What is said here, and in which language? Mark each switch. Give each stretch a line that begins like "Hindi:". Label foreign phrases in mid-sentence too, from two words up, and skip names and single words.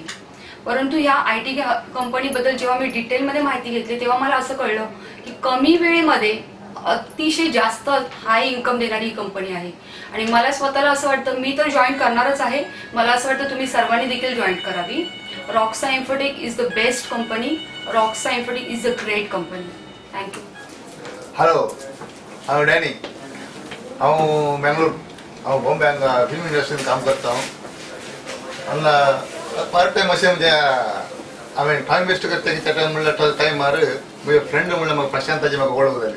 Marathi: परंतु ह्या IT कंपनीबद्दल जेव्हा मी डिटेलमध्ये माहिती घेतली, तेव्हा मला असं कळलं की कमी वेळेमध्ये अतिशय जास्त
English: high income
Marathi: देणारी कंपनी आहे। आणि मला स्वतःला असं वाटतं, मी तर जॉईन करणारच आहे। मला असं वाटतं तुम्ही सर्वांनी देखील जॉईन करावी।
English: Roxa Infotech is the best company. Roxa Infotech is a great company. थँक्यू।
Konkani: हॅलो, हांव डॅनी। हांव बेंगलोर, हांव बॉम्बे फिल्म इंडस्ट्रीन काम करता। हांव
English: part time
Konkani: अशें म्हणजे हांवें टायम वेस्ट करता की त्या टायम म्हणल्यार टायमार म्हजे फ्रेंड म्हणल्यार म्हाका प्रशांताची म्हाका वळख जाली।